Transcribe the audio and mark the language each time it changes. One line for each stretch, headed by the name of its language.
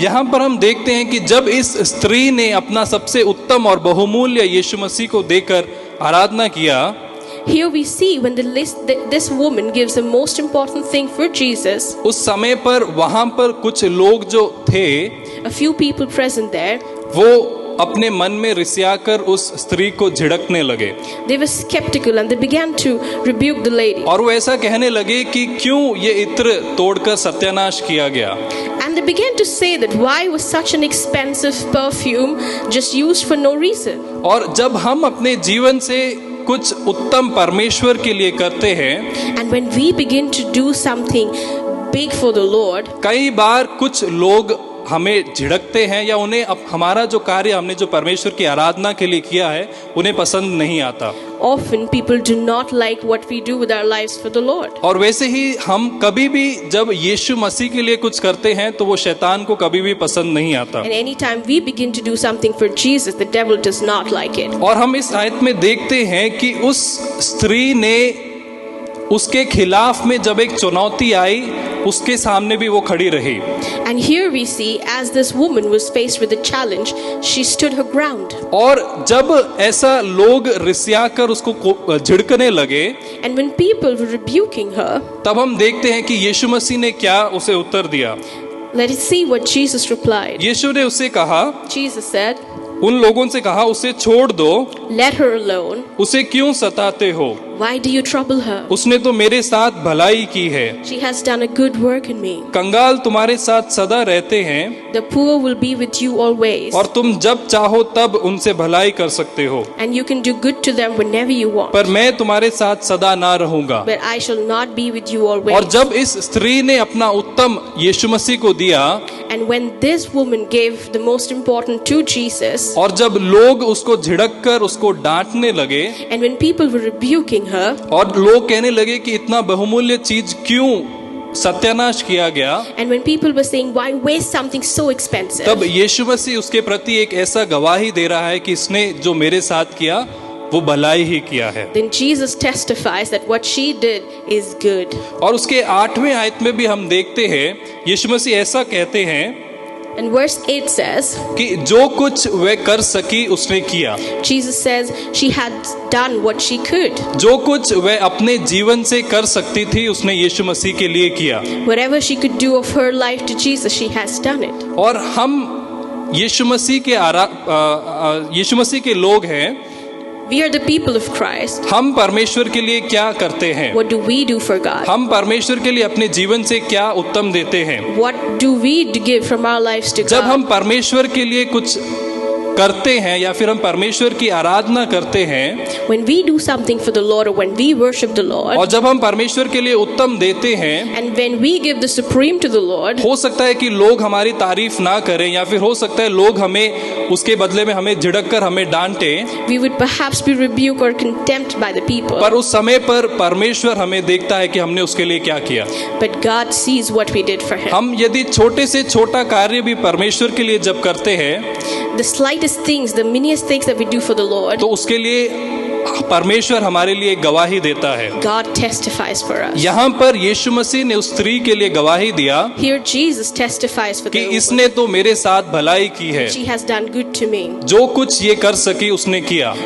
Hindi: यहाँ पर हम देखते हैं कि जब इस स्त्री ने अपना सबसे उत्तम और बहुमूल्य यीशु मसीह को देकर आराधना किया,
English: Here we see when this woman gives the most important thing for Jesus,
Hindi: उस समय पर वहां पर कुछ लोग जो थे
English: a few people present there,
Hindi: वो अपने मन में रिसियाकर उस स्त्री को झिड़कने लगे
English: they were skeptical and they began to rebuke the lady.
Hindi: और वो ऐसा कहने लगे कि क्यों ये इत्र तोड़कर सत्यानाश किया गया।
English: And they began to say that why was such an expensive perfume just used for no reason?
Hindi: और जब हम अपने जीवन से कुछ उत्तम परमेश्वर के लिए करते हैं,
English: And when we begin to do something big for the Lord,
Hindi: कई बार कुछ लोग हमें झिड़कते हैं या उन्हें हमारा जो कार्य हमने जो परमेश्वर की आराधना के लिए किया है उन्हें पसंद नहीं आता।
English: often people do not like what we do with our lives for the Lord.
Hindi: और वैसे ही हम कभी भी जब यीशु मसीह के लिए कुछ करते हैं तो वो शैतान को कभी भी पसंद नहीं आता।
English: And anytime we begin to do something for Jesus, the devil does not like it.
Hindi: और हम इस आयत में देखते हैं कि उस स्त्री ने उसके खिलाफ में जब एक चुनौती आई, उसके सामने भी वो खड़ी रही।
English: And here we see, as this woman was faced with a challenge, she stood her ground.
Hindi: और जब ऐसा लोग रिसियाकर उसको झिड़कने लगे,
English: And when people were rebuking her,
Hindi: तब हम देखते हैं कि यीशु मसीह ने क्या उसे उत्तर दिया।
English: let us see what Jesus replied.
Hindi: यीशु ने उससे कहा,
English: Jesus said,
Hindi: उन लोगों से कहा, उसे छोड़ दो,
English: let her alone.
Hindi: उसे क्यों सताते हो?
English: Why do you trouble her?
Hindi: उसने तो मेरे साथ भलाई की है।
English: She has done a good work in me.
Hindi: कंगाल तुम्हारे साथ सदा रहते हैं
English: The poor will be with you always.
Hindi: और तुम जब चाहो तब उनसे भलाई कर सकते हो,
English: And you can do good to them whenever you want.
Hindi: पर मैं तुम्हारे साथ सदा ना रहूंगा।
English: But I shall not be with you always.
Hindi: और जब इस स्त्री ने अपना उत्तम यीशु मसीह को दिया,
English: And when this woman gave the most important to Jesus,
Hindi: और जब लोग उसको झिड़क कर उसको डांटने लगे,
English: and when people were rebuking her,
Hindi: और लोग कहने लगे कि इतना बहुमूल्य चीज क्यों सत्यानाश किया गया,
English: and when people were saying, why waste something so expensive?
Hindi: तब यीशु मसीह उसके प्रति एक ऐसा गवाही दे रहा है कि इसने जो मेरे साथ किया वो भलाई ही किया है।
English: Then Jesus testifies that what she did is good.
Hindi: और उसके 8वें आयत में भी हम देखते हैं यीशु मसीह ऐसा कहते हैं
English: And verse 8 says,
Hindi: कि जो कुछ वह कर सकी उसने किया।
English: Jesus says she had done what she could.
Hindi: जो कुछ वह अपने जीवन से कर सकती थी उसने यीशु मसीह के लिए किया।
English: Whatever she could do of her life to Jesus, she has done it.
Hindi: और हम यीशु मसीह के लोग हैं।
English: We are the people of Christ.
Hindi: हम परमेश्वर के लिए क्या करते हैं?
English: What do we do for God?
Hindi: हम परमेश्वर के लिए अपने जीवन से क्या उत्तम देते हैं?
English: What do we give from our lives to
Hindi: जब हम
English: God?
Hindi: परमेश्वर के लिए कुछ करते हैं या फिर हम परमेश्वर की आराधना करते हैं,
English: When we do something for the Lord or when we worship the Lord,
Hindi: और जब हम परमेश्वर के लिए उत्तम देते हैं,
English: and when we give the supreme to the Lord,
Hindi: हो सकता है कि लोग हमारी तारीफ ना करें या फिर हो सकता है लोग हमें उसके बदले में हमें झिड़क कर हमें डांटे,
English: we would perhaps be rebuked or contempt by the people.
Hindi: पर उस समय पर परमेश्वर हमें देखता है कि हमने उसके लिए क्या किया।
English: But God sees what we did for Him.
Hindi: हम यदि छोटे से छोटा कार्य भी परमेश्वर के लिए जब करते हैं,
English: The slightest things, the miniest things that we do for the Lord,
Hindi: तो उसके लिए परमेश्वर हमारे लिए गवाही देता है।
English: God testifies for us.
Hindi: यहाँ पर यीशु मसीह ने उस स्त्री के लिए गवाही दिया
English: Here Jesus testifies for
Hindi: कि
English: the woman.
Hindi: इसने तो मेरे साथ भलाई की है,
English: She has done good to me.
Hindi: जो कुछ ये कर सकी उसने किया।